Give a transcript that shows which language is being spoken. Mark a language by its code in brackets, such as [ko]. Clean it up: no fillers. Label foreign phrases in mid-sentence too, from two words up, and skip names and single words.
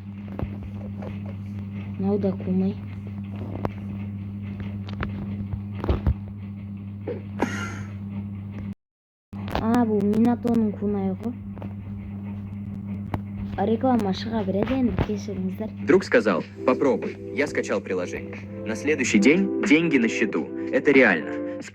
[kk] Мынау да Кунай. Бұл Минатоның Кунай ғой. Реклама шыға береді енді, кешіріңіздер. [ru] Друг сказал, попробуй. Я скачал приложение. На следующий день деньги на счету. Это реально.